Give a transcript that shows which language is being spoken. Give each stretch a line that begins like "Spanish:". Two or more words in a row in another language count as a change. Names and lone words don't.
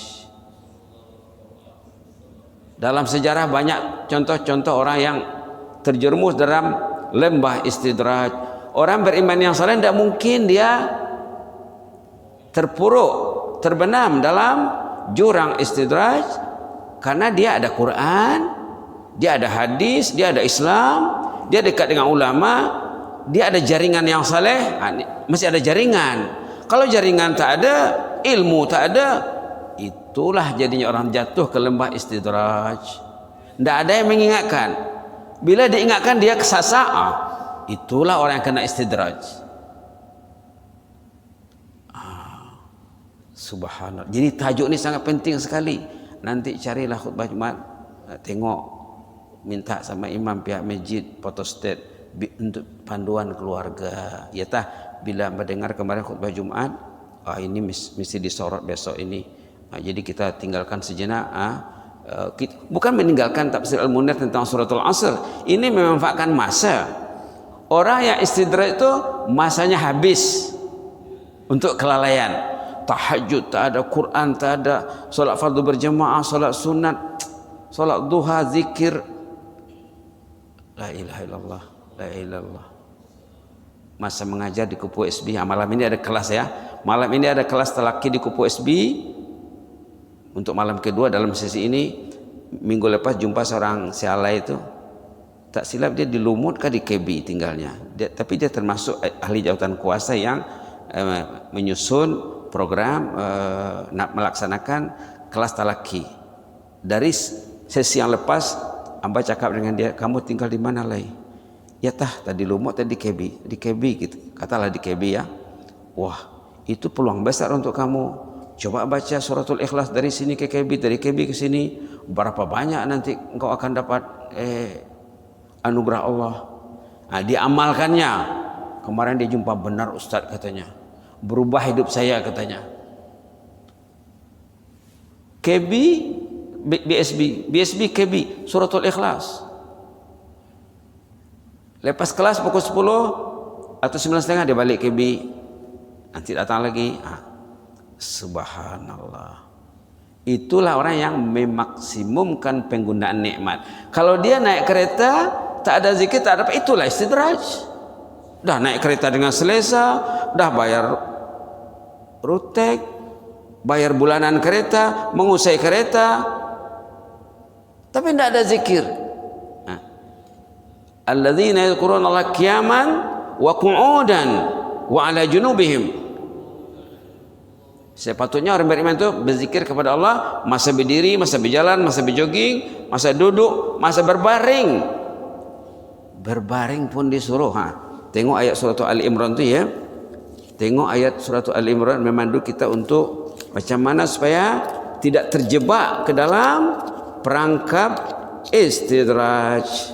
Malay: Dalam sejarah banyak contoh-contoh orang yang terjerumus dalam lembah istidraj. Orang beriman yang saleh tidak mungkin dia terpuruk, terbenam dalam jurang istidraj, karena dia ada Quran, dia ada hadis, dia ada Islam, dia dekat dengan ulama, dia ada jaringan yang saleh. Masih ada jaringan. Kalau jaringan tak ada, ilmu tak ada, itulah jadinya orang jatuh ke lembah istidraj. Tidak ada yang mengingatkan. Bila diingatkan dia kesasar, itulah orang yang kena istidraj. Subhanallah. Jadi tajuk ni sangat penting sekali. Nanti carilah khutbah Jumat, tengok, minta sama imam pihak masjid photostat untuk panduan keluarga. Ya tah, bila mendengar kemarin khutbah Jumat, ini mesti disorot besok ini. Jadi kita tinggalkan sejenak. Bukan meninggalkan tafsir Al-Munir tentang suratul Asr. Ini memanfaatkan masa. Orang yang istidraj itu masanya habis untuk kelalaian. Tahajud tak ada, Quran tak ada, solat fardu berjamaah, solat sunat, solat duha, zikir.
Arabic: لا إله إلا الله، لا إله إلا الله.
Malay: Masa mengajar di Kupu SB. Malam ini ada kelas ya. Malam ini ada kelas telaki di Kupu SB. Untuk malam kedua dalam sesi ini. Minggu lepas jumpa seorang sialai itu. Tak silap dia di Lumut ke di KB tinggalnya. Tapi dia termasuk ahli jawatan kuasa yang menyusun program nak melaksanakan kelas talaki. Dari sesi yang lepas, hamba cakap dengan dia, kamu tinggal di mana lagi? Ya tah, tadi Lumut, tadi KB. Di KB gitu. Katalah di KB ya. Wah, itu peluang besar untuk kamu. Coba baca suratul Ikhlas dari sini ke KB, dari KB ke sini. Berapa banyak nanti engkau akan dapat anugerah Allah. Diamalkannya. Kemarin dia jumpa, benar Ustaz katanya. Berubah hidup saya katanya. KB, BSB KB, suratul Ikhlas. Lepas kelas pukul 10 atau 9:30 dia balik KB. Nanti datang lagi. Subhanallah. Itulah orang yang memaksimumkan penggunaan nikmat. Kalau dia naik kereta tak ada zikir, tak ada apa, itulah istidraj. Dah naik kereta dengan selesa, dah bayar rutek, bayar bulanan kereta, mengusai kereta, tapi tidak ada zikir.
Arabic: الذين يذكرون الله قياما وقعودا وعلى جنوبهم.
Malay: Sepatutnya orang beriman itu berzikir kepada Allah masa berdiri, masa berjalan, masa berjogging, masa duduk, masa berbaring. Berbaring pun disuruh. Tengok ayat surat Ali Imran tu ya. Tengok ayat surat Ali Imran memandu kita untuk macam mana supaya tidak terjebak ke dalam perangkap istidraj.